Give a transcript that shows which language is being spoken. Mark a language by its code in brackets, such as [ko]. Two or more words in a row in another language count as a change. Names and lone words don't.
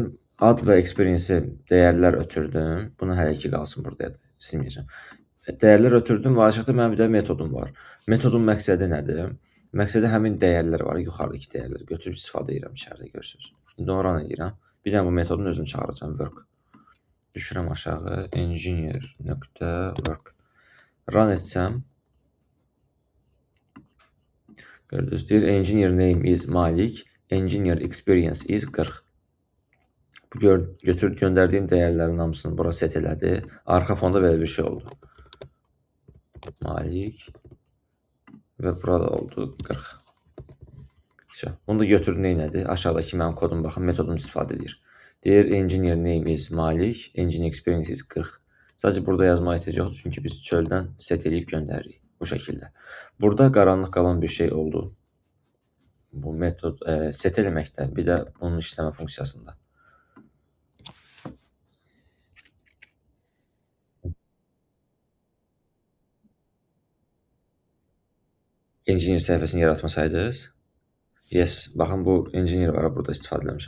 [az] Ad və experience dəyərlər ötürdüm. Bunu hələ ki qalsın burada, silməyəcəm. Dəyərlər ötürdüm və aşağıda mənim bir də metodum var. Metodun məqsədi nədir? Məqsədi həmin dəyərlər var, yuxarıdakı dəyərləri götürüb istifadə edirəm içəridə, görürsünüz. İndi onu run edirəm. Bir dənə bu metodun özünü çağıracağım, work. Düşürəm aşağı, engineer.work. Run etsəm, gördünüz, deyir, [en] engineer name is Malik, engineer experience is 40. [az] Bu göndərdiyim dəyərlərin hamısını bura set elədi. Arxa fonda belə bir şey oldu. Malik və burada oldu 40. Bunu da götürün neynədir? Aşağıdakı mənim kodum baxın, metodunu istifadə edir. Deyir, [en] engineer name is Malik, engineer experience is 40. [az] Sadəcə burada yazmağa ehtiyac yoxdur, çünki biz çöldən set eləyib göndəririk bu şəkildə. Burada qaranlıq qalan bir şey oldu. Bu metod set eləməkdə, bir də onun işləmə funksiyasında. Engineer səhifəsini yaratmasaydınız, yes, baxın bu engineer var, burada istifadə eləmişəm.